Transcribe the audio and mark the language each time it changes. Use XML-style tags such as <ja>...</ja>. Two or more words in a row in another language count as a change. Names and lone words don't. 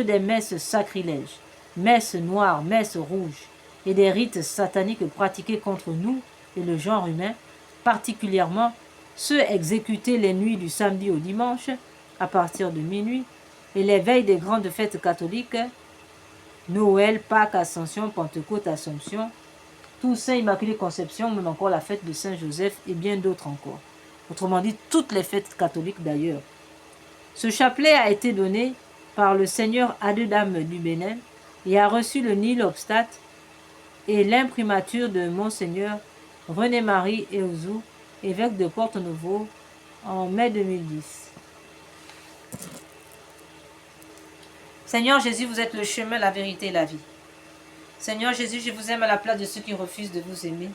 <fr>des messes sacrilèges, messes noires, messes rouges, et des rites sataniques pratiqués contre nous et le genre humain, particulièrement ceux exécutés les nuits du samedi au dimanche, à partir de minuit, et les veilles des grandes fêtes catholiques, Noël, Pâques, Ascension, Pentecôte, Assomption, Toussaint, Immaculée Conception, même encore la fête de Saint-Joseph et bien d'autres encore. Autrement dit, toutes les fêtes catholiques d'ailleurs. Ce chapelet a été donné par le seigneur Adedam du Bénin et a reçu le</fr> <la>nil obstate</la> <fr>et l'imprimature de Monseigneur René-Marie Eouzou, évêque de Porto-Novo, en mai 2010. Seigneur Jésus, vous êtes le chemin, la vérité et la vie. Seigneur Jésus, je vous aime à la place de ceux qui refusent de vous aimer.</fr>